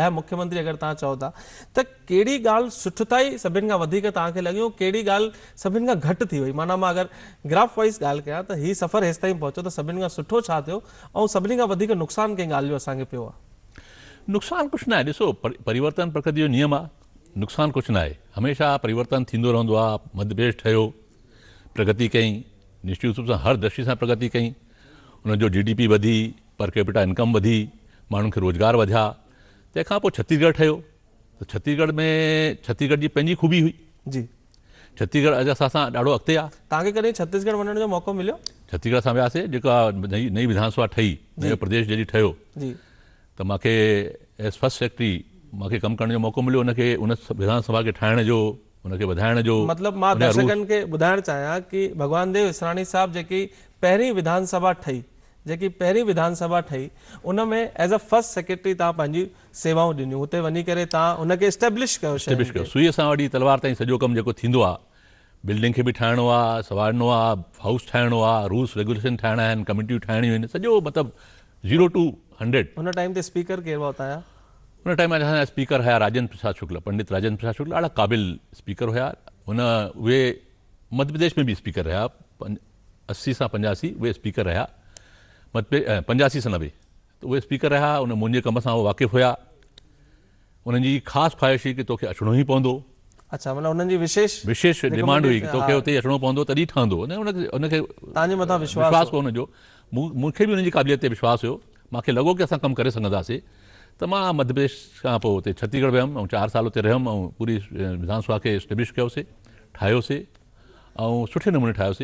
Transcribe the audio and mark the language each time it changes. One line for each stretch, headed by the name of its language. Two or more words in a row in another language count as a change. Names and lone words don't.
Sindhi: 10 मुख्यमंत्री अगरि तव्हां चओ था त कहिड़ी ॻाल्हि सुठताई सभिनि खां वधीक तव्हांखे लॻियो, कहिड़ी ॻाल्हि सभिनि खां घटि थी वई? माना मां अगरि
English: graph wise
Sindhi: ॻाल्हि कयां त हीउ सफ़र हेसि ताईं पहुचो त सभिनि खां सुठो छा थियो ऐं सभिनी खां वधीक नुक़सानु कंहिं ॻाल्हि जो असांखे पियो आहे? नुक़सानु कुझु न आहे। ॾिसो, परिवर्तन प्रकृति जो नियम आहे, नुक़सानु कुझु न आहे। हमेशह परिवर्तन थींदो रहंदो आहे। मध्य प्रदेश ठहियो, प्रगति कई, निश्चित रूप सां हर दृष्टि सां प्रगति कई। उनजो GDP वधी,
English: per capita income
Sindhi: वधी, माण्हुनि खे रोज़गार वधिया। तंहिंखां पोइ छत्तीसगढ़ ठहियो त छत्तीसगढ़ जी पंहिंजी ख़ूबी हुई। जी, छत्तीसगढ़ अॼु असां सां ॾाढो अॻिते आहे। तव्हांखे कॾहिं छत्तीसगढ़ वञण जो मौक़ो मिलियो? छत्तीसगढ़ असां वियासीं, जेका नई विधानसभा ठही, नयो प्रदेश जॾहिं ठहियो जी, त मूंखे
English: as first secretary
Sindhi: मूंखे कमु करण जो मौक़ो मिलियो। उनखे उन विधानसभा खे ठाहिण जो, उनखे वधाइण जो। मतिलबु मां दर्शकनि खे ॿुधाइणु चाहियां कि भगवान देव इसराणी साहिब जेकी पहिरीं विधानसभा ठही उन में
English: as a first secretary
Sindhi: तव्हां पंहिंजी सेवाऊं ॾिनियूं, हुते वञी करे तव्हां उनखे एस्टेब्लिश कयो। सुईअ सां वॾी तलवार ताईं सॼो कमु जेको थींदो आहे, बिल्डिंग खे बि ठाहिणो आहे, सवारणो आहे, हाउस ठाहिणो आहे,
English: rules regulation
Sindhi: ठाहिणा आहिनि, कमिटियूं ठाहिणियूं आहिनि, सॼो मतिलबु 0 to 100। उन टाइम ते स्पीकर केरु हुआ हुतां जा? उन टाइम असांजा स्पीकर हुया राजेंद्र प्रसाद शुक्ल, पंडित राजेंद्र प्रसाद शुक्ल, ॾाढा क़ाबिल स्पीकर हुया। उहे मध्य प्रदेश में बि स्पीकर रहिया, 80 सां 85 उहे स्पीकर रहिया, 85 सां 90 त उहे स्पीकर रहिया। उन मुंहिंजे कम सां उहे वाक़िफ़ हुया। उन्हनि जी ख़ासि ख़्वाहिश हुई कि तोखे अचिणो ई पवंदो। अच्छा, मतलब उन्हनि जी विशेष डिमांड हुई कि तोखे हुते अचिणो पवंदो, तॾहिं ठहंदो। उनखे तव्हांजे मथां विश्वास हो हुनजो। मूंखे बि उनजी क़ाबिलियत ते विश्वास हुयो। मूंखे लॻो कि असां कमु करे सघंदासीं। त मां मध्य प्रदेश खां पोइ हुते छत्तीसगढ़ वियुमि ऐं 4 साल हुते रहियुमि ऐं पूरी विधानसभा खे एस्टेब्लिश कयोसीं, ठाहियोसीं ऐं सुठे नमूने ठाहियोसीं।